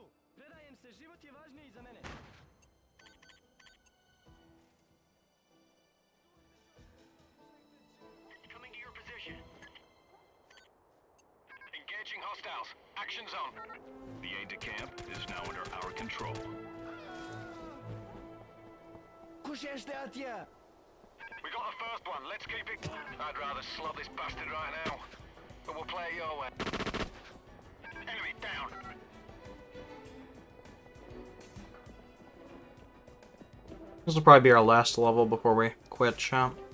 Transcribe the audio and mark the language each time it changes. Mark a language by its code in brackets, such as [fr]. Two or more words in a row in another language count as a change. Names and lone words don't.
[sr] Predajem se, život je važniji za mene. [en] Coming to your position. Engaging hostiles. Action zone. The aide-de-camp is now under our control. [sq] Kush este atje? [en] We got the first one. Let's keep it. I'd rather slot this bastard right now. But we'll play it your way. Enemy down. This will probably be our last level before we quit shop.